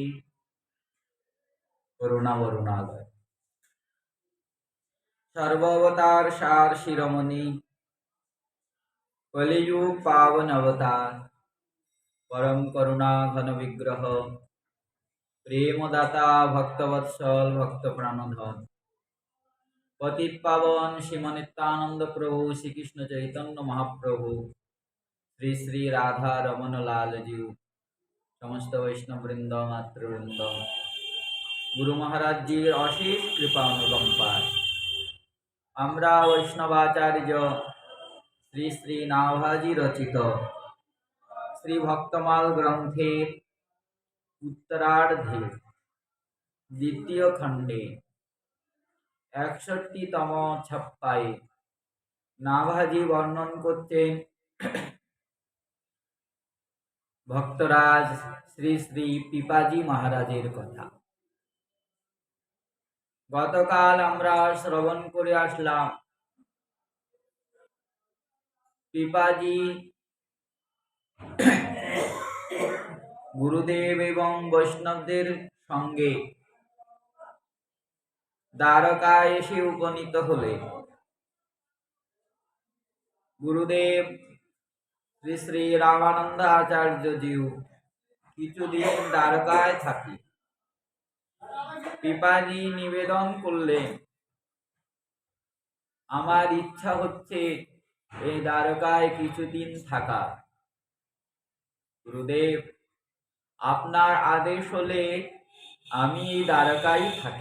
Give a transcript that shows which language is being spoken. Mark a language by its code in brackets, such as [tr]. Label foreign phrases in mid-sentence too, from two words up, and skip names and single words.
[bn] করুণা বরুণাগার সর্বাবতার সার শিরোমণি কলিযুগ পাবন অবতার পরম করুণা ঘন বিগ্রহ প্রেমদাতা ভক্তবৎসল ভক্ত প্রাণধন পতিত পাবন শ্রীমন নিত্যানন্দ প্রভু শ্রী কৃষ্ণ চৈতন্য মহাপ্রভু শ্রী শ্রী রাধা রমন লাল জীব সমস্ত বৈষ্ণব বৃন্দ মাতৃবৃন্দ গুরু মহারাজ জী অশেষ কৃপা অনুকম্পায় আমরা বৈষ্ণবাচার্য শ্রী শ্রী নাভাজী রচিত শ্রী ভক্তমাল গ্রন্থের উত্তরার্ধে দ্বিতীয় খণ্ডে 61তম ছাপ্পায় নাভাজী বর্ণন করতেন ভক্তরাজ শ্রী শ্রী পিপাজী মহারাজের কথা। गतकाल আমরা শ্রবণ করে আসলাম পিপাজী গুরুদেব এবং বৈষ্ণবদের সঙ্গে দ্বারকায় এসে উপনীত হলেন। गुरुदेव শ্রী শ্রী রামানন্দ আচার্য জিউ কিছুদিন দ্বারকায় থাকি। পিপাজি নিবেদন করলেন, আমার ইচ্ছা হচ্ছে এই দ্বারকায় কিছুদিন থাকা। গুরুদেব, আপনার আদেশ হলে আমি এই দ্বারকায় থাকি।